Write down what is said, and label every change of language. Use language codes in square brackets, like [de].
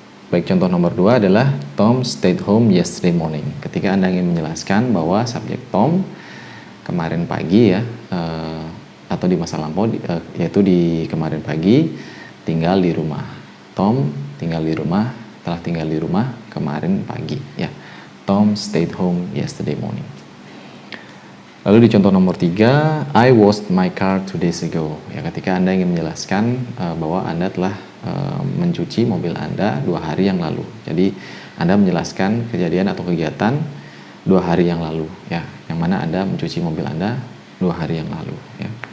[id] Baik, contoh nomor 2 adalah Tom stayed home yesterday morning. Ketika Anda ingin menjelaskan bahwa subjek Tom kemarin pagi ya, atau di masa lampau yaitu di kemarin pagi tinggal di rumah. Tom tinggal di rumah telah tinggal di rumah kemarin pagi ya. [en] Tom stayed home yesterday morning. Lalu di contoh nomor 3, I washed my car 2 days ago. [id] Ya, ketika Anda ingin menjelaskan bahwa Anda telah mencuci mobil Anda 2 hari yang lalu. Jadi Anda menjelaskan kejadian atau kegiatan 2 hari yang lalu ya, yang mana Anda mencuci mobil Anda 2 hari yang lalu ya.